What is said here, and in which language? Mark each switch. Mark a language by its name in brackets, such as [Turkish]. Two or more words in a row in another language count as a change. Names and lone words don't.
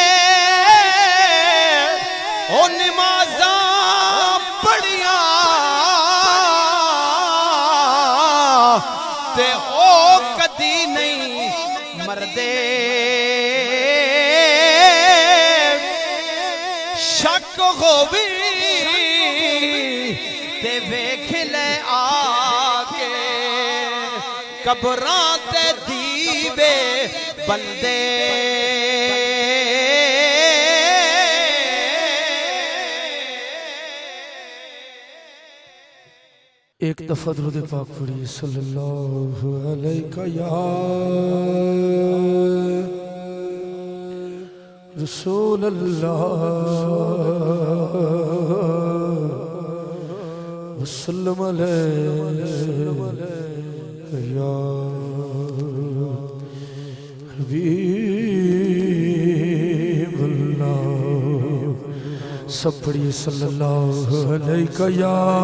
[Punjabi] او نمازاں پڑھیاں تے او کدی نہیں مردے شک ہووی تے ویکھ لے آکے قبراں تے دیوے بندے ایک دفعہ درود پاک پڑھیے [Arabic] صلی اللہ علیہ یا رسول اللہ وسلم علیہ یا حبیب اللہ [Punjabi] سب پڑھیے [Arabic] صلی اللہ علیہ یا